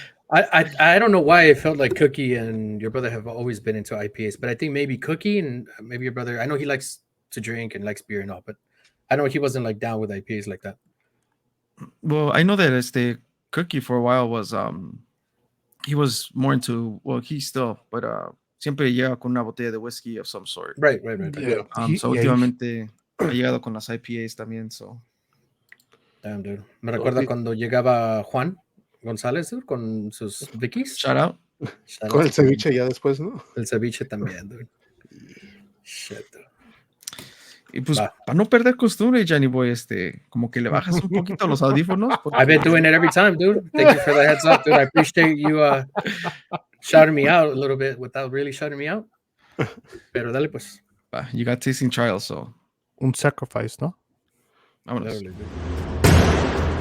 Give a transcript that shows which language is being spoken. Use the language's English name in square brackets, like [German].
[English] I don't know why I felt like Cookie and your brother have always been into IPAs, but I think maybe Cookie and maybe your brother, I know he likes to drink and likes beer and all, but I know he wasn't like down with IPAs like that. Well, I know that Cookie for a while was he was more into, well, he still, but [Spanish] siempre llega con una botella de whiskey [English] of some sort. Right. yeah. [Spanish] So últimamente ha llegado con las IPAs también, so. [English] Damn, dude. [Spanish] Me recuerda cuando llegaba Juan González, dude, con sus Vickies. [English] Shout out. [Spanish] Con el ceviche ya después, ¿no? El ceviche también, dude. [English] Shit, dude. [Spanish] Y pues, para no perder costumbre, Johnny Boy, como que le bajas un poquito los audífonos. [English] I've been doing it every time, dude. Thank you for the heads up, dude. I appreciate you shouting me out a little bit without really shouting me out. [Spanish] Pero dale, pues. [English] You got tasting trials, so. [Spanish] Un sacrifice, ¿no? Vámonos. [English] Literally, dude.